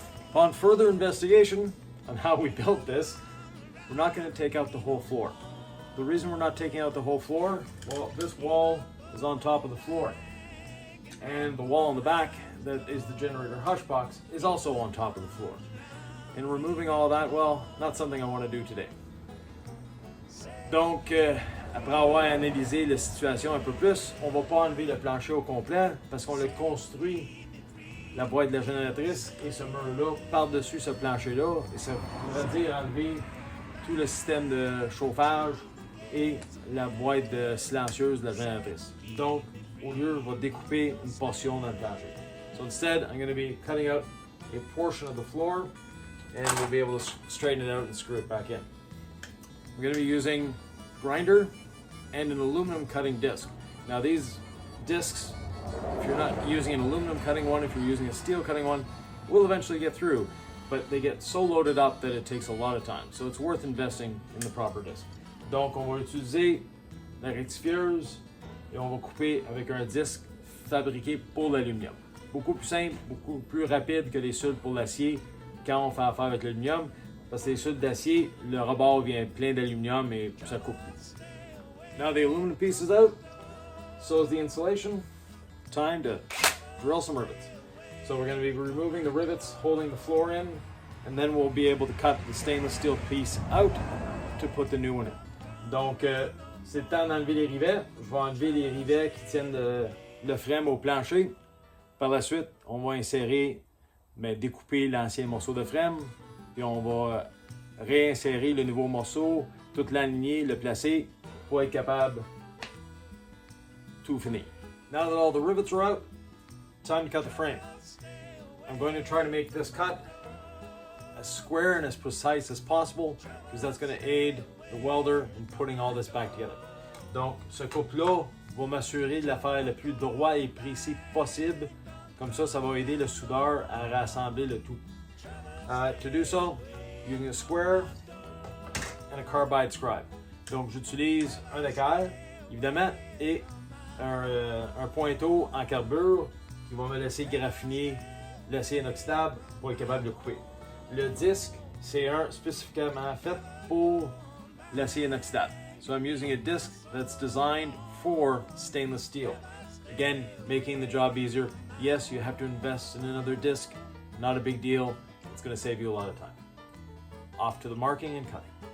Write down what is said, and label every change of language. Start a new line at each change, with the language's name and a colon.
English: Upon further investigation on how we built this, we're not going to take out the whole floor. The reason we're not taking out the whole floor, well, this wall is on top of the floor. And the wall in the back, that is the generator hush box, is also on top of the floor. And removing all that, well, not something I want to do today.
French: Donc, après avoir analysé la situation un peu plus, on va pas enlever le plancher au complet parce qu'on l'a construit, la boîte de la génératrice et ce mur-là par-dessus ce plancher-là. Et ça veut dire enlever tout le système de chauffage et la boîte de silencieuse de la génératrice. Donc, au lieu, on va découper une portion dans le plancher.
English: So instead, I'm going to be cutting out a portion of the floor and we'll be able to straighten it out and screw it back in. We're going to be using grinder and an aluminum cutting disc. Now these discs, if you're not using an aluminum cutting one, if you're using a steel cutting one, will eventually get through, but they get so loaded up that it takes a lot of time. So it's worth investing in the proper disc.
French: Donc on va utiliser la rectifieuse et on va couper avec un disque fabriqué pour l'aluminium. Beaucoup plus simple, beaucoup plus rapide que les suls pour l'acier quand on fait affaire avec l'aluminium. Parce que les suls d'acier, le rebord vient plein d'aluminium et ça coupe plus.
English: Now the aluminum piece is out, so is the insulation. Time to drill some rivets. So we're going to be removing the rivets holding the floor in, and then we'll be able to cut the stainless steel piece out to put the new one in.
French: Donc, c'est le temps d'enlever les rivets. Je vais enlever les rivets qui tiennent le frame au plancher. Par la suite, on va insérer, découper l'ancien morceau de frame, puis on va réinsérer le nouveau morceau, tout l'aligner, le placer pour être capable de tout finir.
English: Now that all the rivets are out, time to cut the frame. I'm going to try to make this cut as square and as precise as possible because that's going to aid the welder in putting all this back together.
French: Donc, ce coupe-là va m'assurer de la faire le plus droit et précis possible. Comme ça, ça va aider le soudeur à rassembler le tout.
English: To do so, using a square and a carbide scribe.
French: Donc, j'utilise un équerre, évidemment, et un pointeau en carbure qui va me laisser graffiner l'acier inoxydable pour être capable de couper. Le disque, c'est un spécifiquement fait pour l'acier inoxydable.
English: So I'm using a disc that's designed for stainless steel. Again, making the job easier. Yes, you have to invest in another disc. Not a big deal. It's going to save you a lot of time. Off to the marking and cutting.